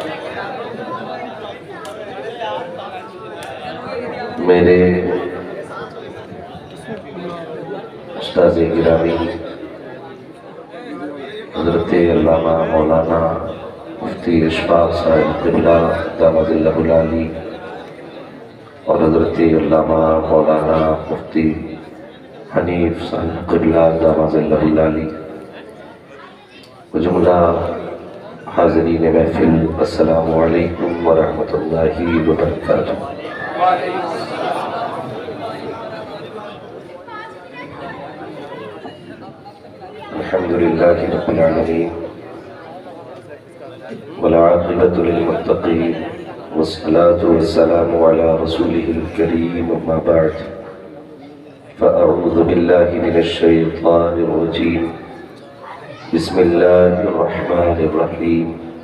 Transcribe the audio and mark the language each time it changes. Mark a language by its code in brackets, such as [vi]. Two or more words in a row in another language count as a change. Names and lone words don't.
[ur] میرے استاذ گرامی حضرت علامہ مولانا مفتی اشفاق صاحب قبلہ [ar] دام ظله العالي [ur] اور حضرت علامہ مولانا مفتی حنیف صاحب قبلہ [ar] دام ظله العالي [ur] و جملہ حاضرین محفل [ar] السلام عليكم و رحمة الله و بركاته. الحمد لله رب العالمين والعاقبة للمتقين والصلاة والسلام على رسوله الكريم أما بعد فأعوذ بالله من الشيطان الرجيم بسم الله الرحمن الرحيم